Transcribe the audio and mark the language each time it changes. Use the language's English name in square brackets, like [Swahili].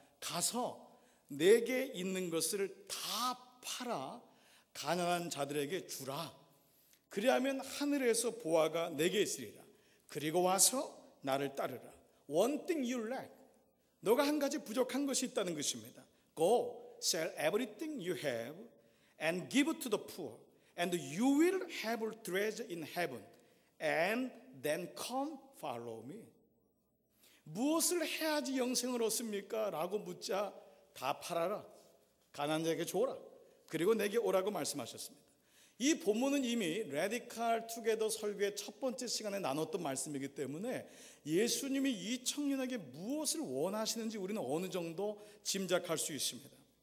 [Korean] 가서 내게 있는 것을 다 팔아 가난한 자들에게 주라. 그리하면 하늘에서 보화가 내게 있으리라. 그리고 와서 나를 따르라. [English] One thing you lack. [Korean] 너가 한 가지 부족한 것이 있다는 것입니다. [English] Go, sell everything you have and give it to the poor, and you will have treasure in heaven, and then come follow me. [Korean] 무엇을 해야지 영생을 얻습니까? 라고 묻자 다 팔아라. 가난한 자에게 줘라. 그리고 내게 오라고 말씀하셨습니다. 이 본문은 이미 레디칼 투게더 설교의 첫 번째 시간에 나눴던 말씀이기 때문에 예수님이 이 청년에게 무엇을 원하시는지 우리는 어느 정도 짐작할 수 있습니다.